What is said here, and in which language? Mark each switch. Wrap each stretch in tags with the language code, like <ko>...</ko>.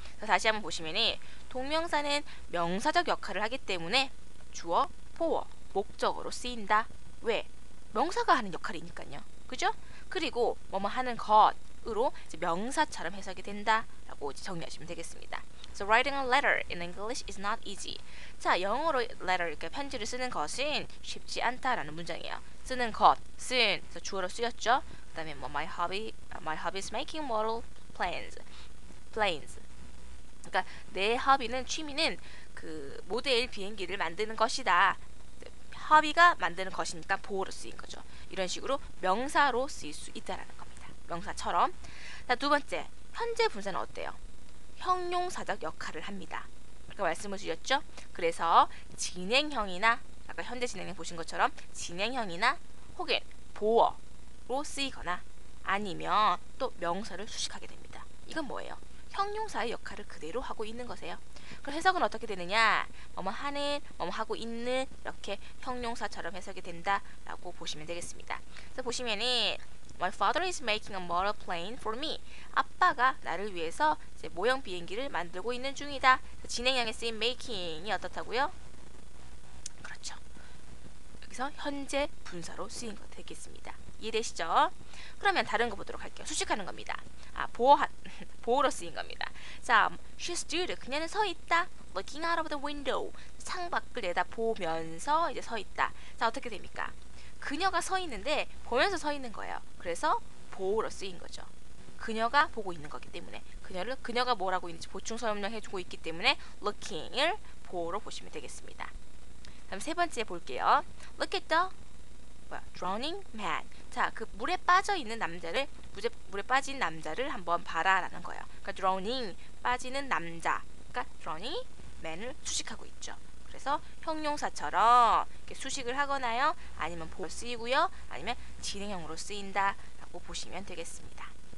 <ko>그래서 다시 한번 보시면은 동명사는 명사적 역할을 하기 때문에 주어, 보어, 목적어로 쓰인다. 왜? 명사가 하는 역할이니까요. 그죠? 그리고 뭐뭐 하는 것으로 이제 명사처럼 해석이 된다라고 이제 정리하시면 되겠습니다.</ko> <en>So writing a letter in English is not easy.</en> <ko>자, 영어로 letter 이렇게 편지를 쓰는 것은 쉽지 않다라는 문장이에요. 쓰는 것은 그래서 주어로 쓰였죠. 그다음에 뭐</ko> <en>my hobby is making model planes.</en> <ko>그러니까 내 허비는 취미는 그 모델 비행기를 만드는 것이다. 허비가 만드는 것이니까 보호로 쓰인 거죠. 이런 식으로 명사로 쓰일 수 있다라는 겁니다. 명사처럼. 자, 두 번째, 현재 분사는 어때요? 형용사적 역할을 합니다. 아까 말씀을 드렸죠? 그래서 진행형이나 아까 현재 진행형 보신 것처럼 진행형이나 혹은 보어로 쓰이거나 아니면 또 명사를 수식하게 됩니다. 이건 뭐예요? 형용사의 역할을 그대로 하고 있는 것이에요. 그럼 해석은 어떻게 되느냐? 뭐뭐 하는, 뭐뭐 하고 있는 이렇게 형용사처럼 해석이 된다라고 보시면 되겠습니다. 그래서 보시면은</ko> <en>My father is making a model plane for me.</en> <ko>아빠가 나를 위해서 이제 모형 비행기를 만들고 있는 중이다. 진행형에 쓰인 making이 어떻다고요? 그렇죠. 여기서 현재 분사로 쓰인 것 되겠습니다. 이해되시죠? 그러면 다른 거 보도록 할게요. 수식하는 겁니다. 보호로 쓰인 겁니다. 자,</ko> <en>she stood.</en> <ko>그녀는 서 있다.</ko> <en>Looking out of the window.</en> <ko>창밖을 내다보면서 이제 서 있다. 자, 어떻게 됩니까? 그녀가 서 있는데 보면서 서 있는 거예요. 그래서 보호로 쓰인 거죠. 그녀가 보고 있는 거기 때문에 그녀가 뭐라고 있는지 보충 설명해주고 있기 때문에 looking을 보호로 보시면 되겠습니다. 다음 세 번째 볼게요.</ko> <en>Look at the drowning man.</en> <ko>자, 그 물에 빠져 있는 남자를 물에 빠진 남자를 한번 봐라라는 거예요. 그러니까 drowning 빠지는 남자. 그러니까 drowning man을 수식하고 있죠. 그래서 형용사처럼 이렇게 수식을 하거나요, 아니면 보호 쓰이고요, 아니면 진행형으로 쓰인다라고 보시면 되겠습니다.</ko>